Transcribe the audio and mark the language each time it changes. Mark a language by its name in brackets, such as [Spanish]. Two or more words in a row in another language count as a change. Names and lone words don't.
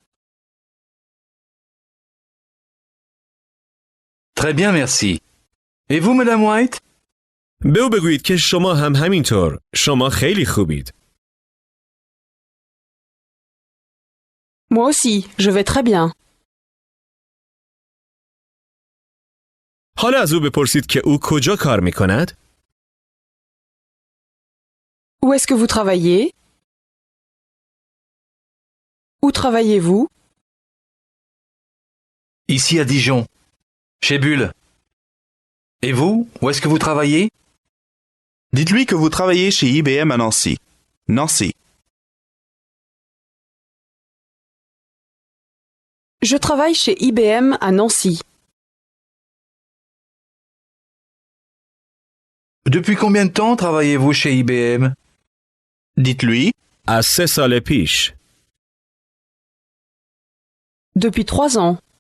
[French] Très bien merci. Et vous madame White? [Persian] به او بگویید که شما هم همینطور. شما خیلی خوبید. [French] Moi aussi, je vais très bien. [Persian] حالا از او بپرسید که او کجا کار می کند؟ [French] Où est-ce que vous travaillez? Où travaillez-vous? Ici à Dijon. Chez Bulle. Et vous, où est-ce que vous travaillez? Dites-lui que vous travaillez chez IBM à Nancy. Nancy. Je travaille chez IBM à Nancy. Depuis combien de temps travaillez-vous chez IBM? Dites-lui. [Persian] از 3 سال پیش. [French] Depuis 3 ans.